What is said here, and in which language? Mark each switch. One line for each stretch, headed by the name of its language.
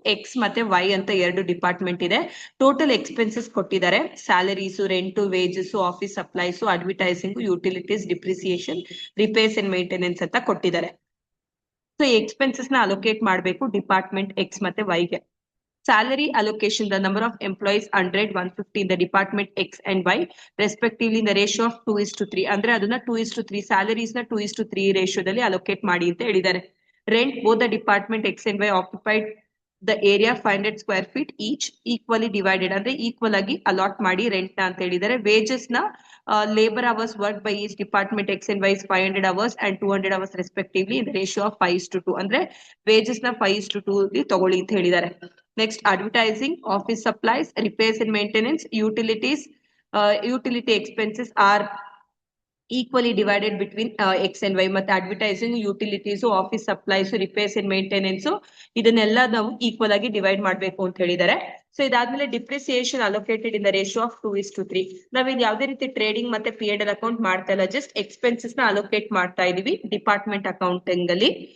Kannada: X ಮತ್ತೆ Y ಅಂತ 2 department ಇದೆ. ಟೋಟಲ್ ಎಕ್ಸ್ಪೆನ್ಸಸ್ ಕೊಟ್ಟಿದ್ದಾರೆ.
English: salaries, rent, wages, office supplies, advertising, utilities, depreciation, repairs and maintenance
Kannada: ಅಂತ ಕೊಟ್ಟಿದ್ದಾರೆ. ಸೊ ಈ ಎಕ್ಸ್ಪೆನ್ಸಸ್ ನ ಅಲೋಕೇಟ್ ಮಾಡಬೇಕು ಡಿಪಾರ್ಟ್ಮೆಂಟ್ ಎಕ್ಸ್ ಮತ್ತೆ ವೈಗೆ.
English: Salary allocation, the number of employees 100, 150 in the department X and Y, respectively in the ratio of 2:3.
Kannada: ಅಂದ್ರೆ ಅದನ್ನ 2:3 salaries ನ 2:3 ರೇಷಿಯೋದಲ್ಲಿ allocate ಮಾಡಿ ಅಂತ ಹೇಳಿದ್ದಾರೆ.
English: rent, both the department X and Y occupied the area 500 square feet each, equally divided,
Kannada: ಅಂದ್ರೆ equal ಆಗಿ allot ಮಾಡಿ rent ನ ಅಂತ ಹೇಳಿದ್ದಾರೆ.
English: Wages ನ labour hours work by each department X and Y 500 hours and 200 hours respectively in the ratio of 5:2.
Kannada: ಅಂದ್ರೆ wages ನ 5:2 ತಗೊಳ್ಳಿ ಅಂತ ಹೇಳಿದ್ದಾರೆ.
English: Next, advertising, office supplies, repairs and maintenance, utilities, utility expenses are equally divided between X and Y.
Kannada: ಮತ್ತೆ advertising, utilities, office supplies, repairs and maintenance ಇದನ್ನೆಲ್ಲ ನಾವು equal ಆಗಿ divide ಮಾಡಬೇಕು ಅಂತ ಹೇಳಿದ್ದಾರೆ.
English: so
Kannada: ಇದಾದ್ಮೇಲೆ
English: Depreciation allocated in the ratio of 2:3.
Kannada: ನಾವಿಲ್ಲಿ ಯಾವುದೇ ರೀತಿ ಟ್ರೇಡಿಂಗ್ ಮತ್ತೆ P&L ಅಕೌಂಟ್ ಮಾಡ್ತಾ ಇಲ್ಲ, ಜಸ್ಟ್ ಎಕ್ಸ್ಪೆನ್ಸಸ್ ನ ಅಲೋಕೇಟ್ ಮಾಡ್ತಾ ಇದೀವಿ ಡಿಪಾರ್ಟ್ಮೆಂಟ್ ಅಕೌಂಟಿಂಗ್ ಅಲ್ಲಿ.